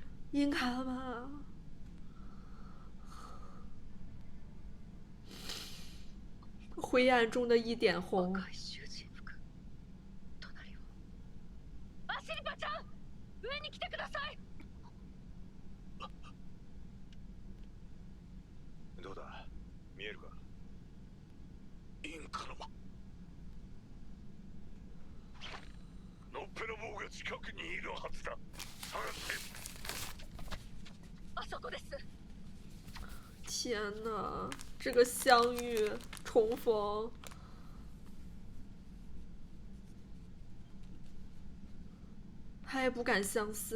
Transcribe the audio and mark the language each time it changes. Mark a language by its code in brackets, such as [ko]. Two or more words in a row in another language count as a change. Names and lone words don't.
[zh] 樱卡吗？灰暗中的一点红。 [ja] 赤い囚人服。隣を。アシリパちゃん、上に来てください。どうだ、見えるか？インカラマ。ノッペラボウが近くにいるはずだ。探せ。あそこです。 [zh] 天哪，这个相遇重逢，他也不敢相信。